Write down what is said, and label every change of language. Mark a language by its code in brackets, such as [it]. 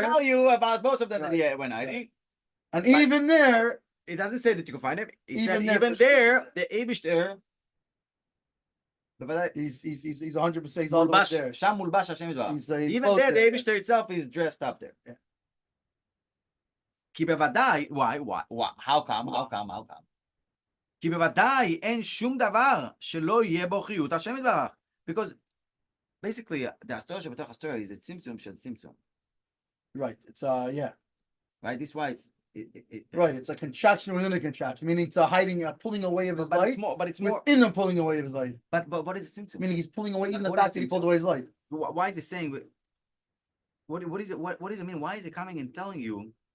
[en] tell you about both of them that he went hiding. And even there, it doesn't say that you can find him. Even there, the Eibishter. He's 100%. He's all the way there. Even there, the Eibishter itself is dressed up there. Yeah. [he] כי בוודאי, [en] why? How come? [he] כי בוודאי אין שום דבר שלא יהיה בו חיות השם יתברך. [en] Because basically, the [he] הסתורה שבתוך הסתורה [en] is a [he] צמצום של צמצום. [en] Right. It's yeah. Right. This is why it's. Right. It's a contraction within a contraction, meaning it's a hiding, a pulling away of his light. It's more within a pulling away of his light. But what is it tzimtzum? Meaning he's pulling away even the fact that he pulled away his light. Why is it saying? What is it? What does it mean? Why is it coming and telling you?